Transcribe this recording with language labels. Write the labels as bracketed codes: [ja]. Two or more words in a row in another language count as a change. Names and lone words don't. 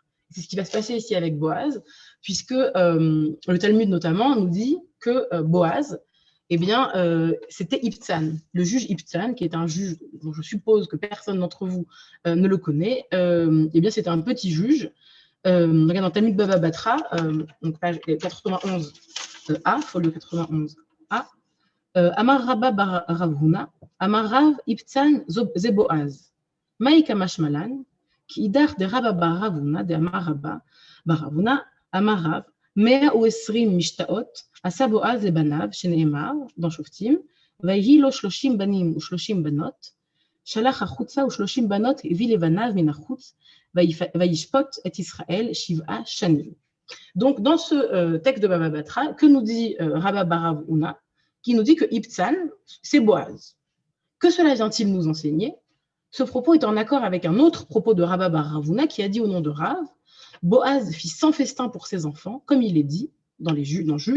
[fr] C'est ce qui va se passer ici avec Boaz, puisque le Talmud notamment nous dit que Boaz, eh bien, c'était Ibtzan, le juge Ibtzan, qui est un juge dont je suppose que personne d'entre vous ne le connaît. Eh bien, c'était un petit juge. Regarde dans Talmud Baba Batra, donc page 91a, folio 91a, [arc] אמר רבה בר רב הונא, אמר רב אבצן זה בועז. מאי קא משמע לן, כי הא דרבה בר רב הונא, דאמר רבה בר רב הונא, אמר רב, [he] 120 משתאות, עשה בועז לבניו, שנאמר, dans שופטים, ויהי לו 30 בנים ו30 בנות, שלח החוצה ו30 בנות הביא לבניו מן החוץ, וישפוט את ישראל 7 שנים. [fr] Donc, dans ce texte de Baba Batra, que nous dit Rabba bar Rav Huna, qui nous dit que Ibtzan, c'est Boaz. Que cela vient-il nous enseigner? Ce propos est en accord avec un autre propos de Rabba bar Rav Huna qui a dit au nom de Rav, Boaz fit 100 festins pour ses enfants, comme il est dit dans Juges.